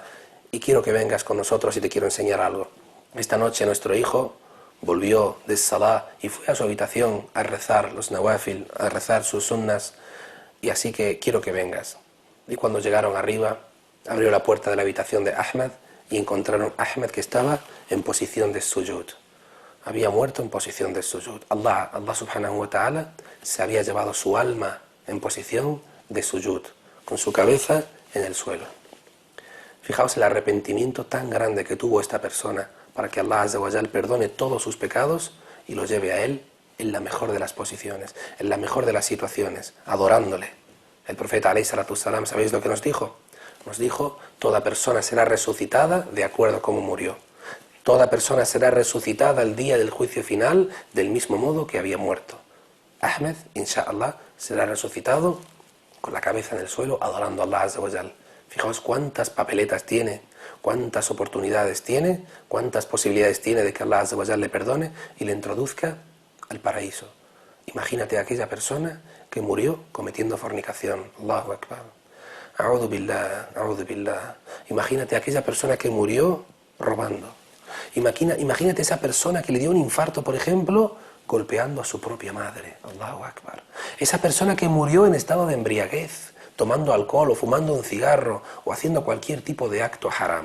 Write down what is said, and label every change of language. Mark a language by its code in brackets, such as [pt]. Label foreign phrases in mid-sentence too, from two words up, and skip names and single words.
[es] Y quiero que vengas con nosotros y te quiero enseñar algo. Esta noche nuestro hijo volvió de Salah y fue a su habitación a rezar los nawafil, a rezar sus sunnas. Y así que quiero que vengas. Y cuando llegaron arriba, abrió la puerta de la habitación de Ahmed y encontraron a Ahmed que estaba en posición de sujud. Había muerto en posición de sujud. [ar] الله سبحانه وتعالى [es] se había llevado su alma en posición de sujud, con su cabeza en el suelo. Fijaos el arrepentimiento tan grande que tuvo esta persona para que [ar] الله عز وجل [es] perdone todos sus pecados y lo lleve a él en la mejor de las posiciones, en la mejor de las situaciones, adorándole. El profeta [ar] عليه الصلاة والسلام, [es] ¿sabéis lo que nos dijo? Nos dijo: toda persona será resucitada de acuerdo a cómo murió. Toda persona será resucitada el día del juicio final del mismo modo que había muerto. Ahmed, inshallah, será resucitado con la cabeza en el suelo, adorando a [ar] الله عز وجل. [es] Fijaos cuántas papeletas tiene, cuántas oportunidades tiene, cuántas posibilidades tiene de que [ar] الله عز وجل [es] le perdone y le introduzca al paraíso. Imagínate a aquella persona que murió cometiendo fornicación. [ar] الله أكبر. أعوذ بالله، أعوذ بالله. [es] Imagínate a aquella persona que murió robando. Imagínate esa persona que le dio un infarto, por ejemplo, golpeando a su propia madre. [ar] الله أكبر. [es] Esa persona que murió en estado de embriaguez, tomando alcohol o fumando un cigarro o haciendo cualquier tipo de acto haram.